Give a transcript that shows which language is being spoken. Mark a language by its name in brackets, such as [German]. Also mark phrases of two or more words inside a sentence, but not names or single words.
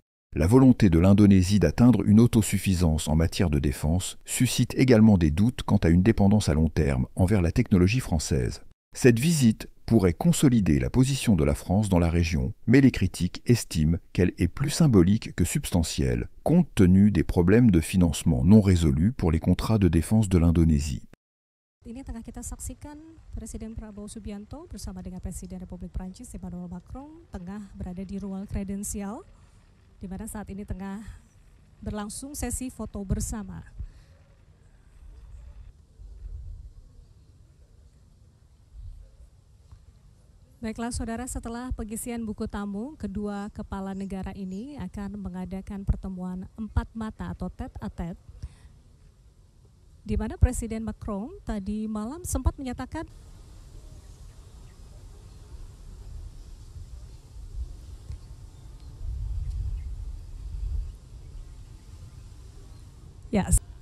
[French] La volonté de l'Indonésie d'atteindre une autosuffisance en matière de défense suscite également des doutes quant à une dépendance à long terme envers la technologie française. Cette visite pourrait consolider la position de la France dans la région, mais les critiques estiment qu'elle est plus symbolique que substantielle, compte tenu des problèmes de financement non résolus pour les contrats de défense de l'Indonésie. [Indonesian] Ini tengah kita saksikan Presiden Prabowo Subianto bersama dengan Presiden Republik Prancis Emmanuel Macron tengah berada di ruang kredensial, di mana saat ini tengah berlangsung sesi foto bersama. Baiklah saudara, setelah pengisian buku tamu, kedua kepala negara ini akan mengadakan pertemuan empat mata atau tête-à-tête, di mana Presiden Macron tadi malam sempat menyatakan ya,